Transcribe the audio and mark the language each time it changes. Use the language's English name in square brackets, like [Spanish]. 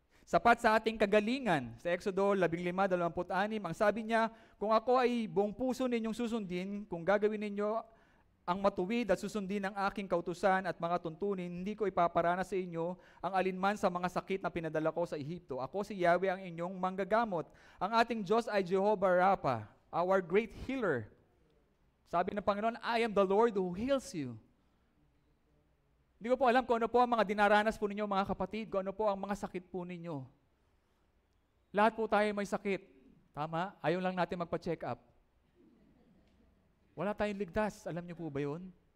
[Filipino] Sapat sa ating kagalingan. Sa Exodo 15:26, ang sabi niya, kung ako ay buong puso ninyong susundin, kung gagawin ninyo ang matuwid at susundin ang aking kautusan at mga tuntunin, hindi ko ipaparana sa inyo ang alinman sa mga sakit na pinadala ko sa Ehipto. Ako si Yahweh ang inyong manggagamot. Ang ating Diyos ay Jehovah Rapha, [English] our great healer. [Filipino] Sabi ng Panginoon, [English] I am the Lord who heals you. [Filipino] Hindi ko po alam kung ano po ang mga dinaranas po ninyo, mga kapatid, kung ano po ang mga sakit po ninyo. Lahat po tayo may sakit. Tama? Ayaw lang natin magpa-check up. Wala tayong ligtas. Alam niyo po ba yun?